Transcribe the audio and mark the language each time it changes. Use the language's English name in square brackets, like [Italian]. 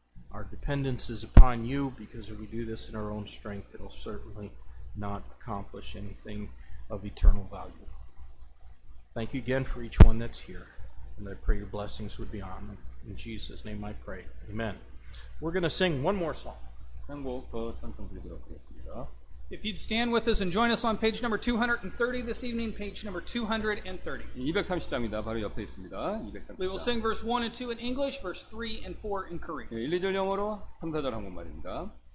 [English] Our dependence is upon you, because if we do this in our own strength, it'll certainly not accomplish anything of eternal value. Thank you again for each one that's here, and I pray your blessings would be on them. In Jesus' name I pray. Amen. We're going to sing one more song. [Korean] 한 곡 더 찬송드리도록 하겠습니다. [English] If you'd stand with us and join us on page number 230 this evening, page number 230. [Korean] 230장입니다. 바로 옆에 있습니다. 230장. [English] We will sing verse 1 and 2 in English, verse 3 and 4 in Korean. [Korean] 1, 2절 영어로 3, 4절 한국말입니다.